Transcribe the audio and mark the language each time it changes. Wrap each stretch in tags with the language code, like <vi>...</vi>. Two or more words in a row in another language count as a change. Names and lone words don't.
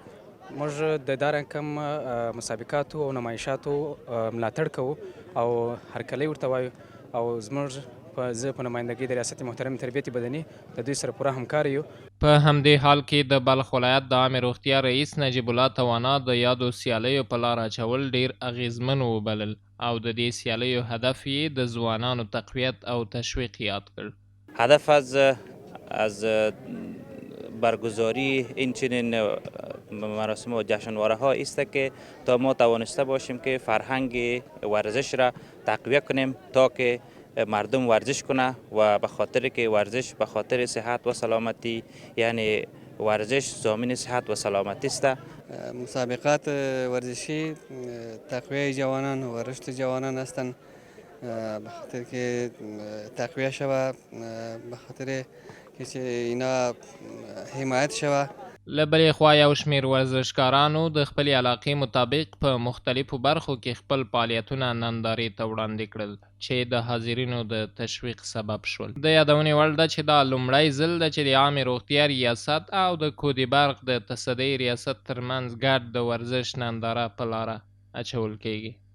<ps>موږ د دا رقم مسابقاتو او نمایشاتو ملاتړ کوو او هرکلی ورته وایو او زه په نمایندګۍ د ریاست محترم تربیت بدني د دوی سره پوره همکار یو. په همدې حال کې د بلخ ولایت د عامې روغتیا رئیس نجیب الله توانا د یادو سیالیو په لار اچول ډیر اغیزمن وبلل او د دې سیالیو هدف یې د ځوانانو تقویت او تشویق یاد کړ.</ps> <fa>هدف از برگزاری این چنین مراسم و جشنواره ها است که تا ما توانسته باشیم که فرهنگ ورزش را تقویت کنیم تا که مردم ورزش کنه و به خاطر که ورزش به خاطر صحت و سلامتی یعنی ورزش ضامن صحت و سلامتی است. مسابقات ورزشی تقویه جوانان و رشد جوانان هستند به خاطر که تقویه شوه به خاطر که اینا حمایت شوه.</fa> <ps>له بلې خوا یو شمېر ورزشکارانو د خپلې علاقې مطابق په مختلفو برخو کې خپل فعالیتونه نندارې ته وړاندې کړل چې د حاضرینو د تشویق سبب شول. د یادونې وړ ده چې دا لومړی ځل ده چې د عامې روغتیا ریاست او د کوټي برق د تصدۍ ریاست ترمنځ ګډ د ورزش ننداره په لاره اچول کیږي.</ps>